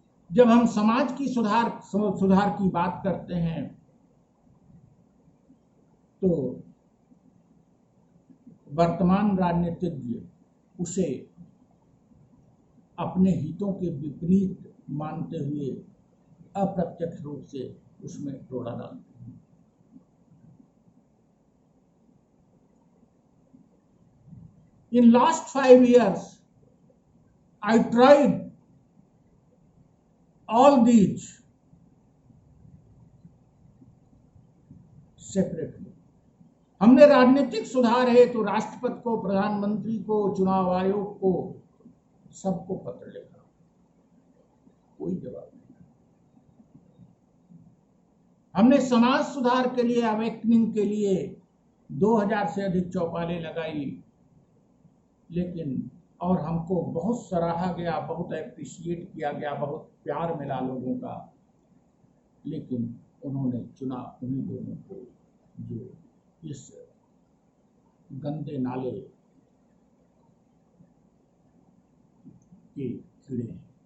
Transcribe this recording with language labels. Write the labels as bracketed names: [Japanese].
[Hindi] जब हम समाज की सुधार की बात करते हैं तो वर्तमान राजनीतिज्ञ उसे अपने हितों के विपरीत मानते हुए अप्रत्यक्ष रूप से उसमें रोड़ा डालते हैं। [English] In last 5 years, I tried all these separately, [Hindi] हमने राजनीतिक सुधार है तो राष्ट्रपति को, प्रधानमंत्री को, चुनाव आयोग को, सबको पत्र लिखा, कोई जवाब नहीं। हमने समाज सुधार के लिए, अवेकनिंग के लिए 2000 से अधिक चौपालें लगाई, लेकिन और हमको बहुत सराहा गया, बहुत एप्रिशिएट किया गया, बहुत प्यार मिला लोगों का, लेकिन उन्होंने चुना उन्हीं लोगों को जो इस गंदे नाले के कीड़े हैं।